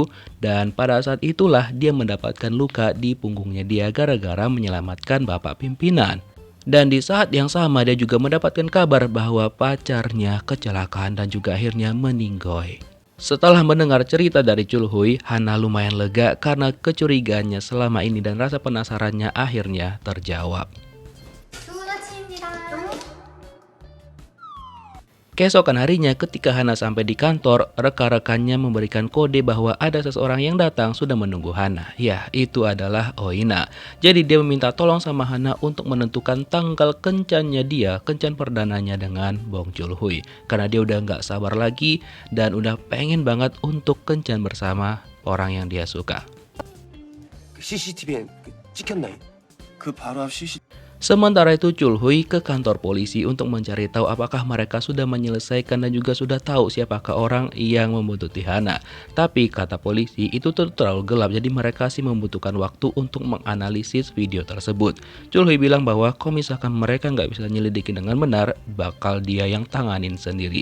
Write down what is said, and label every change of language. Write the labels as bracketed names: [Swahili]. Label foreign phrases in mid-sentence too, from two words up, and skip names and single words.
[Indonesian] Dan pada saat itulah dia mendapatkan luka di punggungnya dia gara-gara menyelamatkan bapak pimpinan. Dan di saat yang sama dia juga mendapatkan kabar bahwa pacarnya kecelakaan dan juga akhirnya meninggoy. Setelah mendengar cerita dari Chulhui, Hana lumayan lega karena kecurigaannya selama ini dan rasa penasarannya akhirnya terjawab. [Korean] 좋은 아침입니다. [Indonesian] Keesokan harinya ketika Hana sampai di kantor, rekan-rekannya memberikan kode bahwa ada seseorang yang datang sudah menunggu Hana. Ya, itu adalah Oina. Jadi dia meminta tolong sama Hana untuk menentukan tanggal kencannya dia, kencan perdananya dengan Bong Chulhui. Karena dia udah nggak sabar lagi dan udah pengen banget untuk kencan bersama orang yang dia suka. [Korean] CCTV에 찍혔나요? 그 바로 앞 CCTV. [Indonesian] Sementara itu Chulhui ke kantor polisi untuk mencari tahu apakah mereka sudah menyelesaikan dan juga sudah tahu siapakah orang yang membuntuti Hana. Tapi kata polisi itu terlalu gelap, jadi mereka sih membutuhkan waktu untuk menganalisis video tersebut. Chulhui bilang bahwa kalau misalkan mereka nggak bisa nyelidiki dengan benar, bakal dia yang tanganin sendiri.